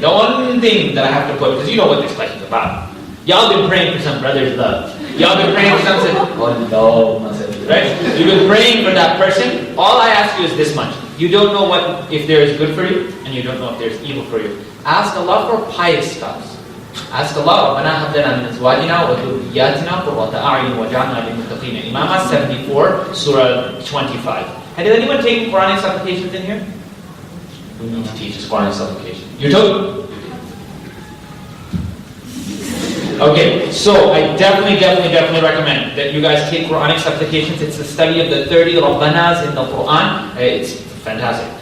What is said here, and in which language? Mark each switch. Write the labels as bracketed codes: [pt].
[en] The one thing that I have to put, because you know what this question is about. Y'all been praying for some brother's love. Y'all been praying for something. Oh no, right? You've been praying for that person. All I ask you is this much. You don't know what if there is good for you, and you don't know if there is evil for you. Ask Allah for pious spouse. Ask Allah, [ar] رَبَّنَا هَبْ لَنَا مِنْ أَزْوَاجِنَا وَذُرِّيَّاتِنَا قُرَّةَ أَعْيُنٍ وَاجْعَلْنَا لِلْمُتَّقِينَ [en] Imam 74, Surah 25. And did anyone take Quranic supplications in here? Who needs to teach us Quranic supplication? You took? Okay, so I definitely recommend that you guys take Quranic supplications. It's the study of the 30 Rabbanas in the Quran. It's fantastic.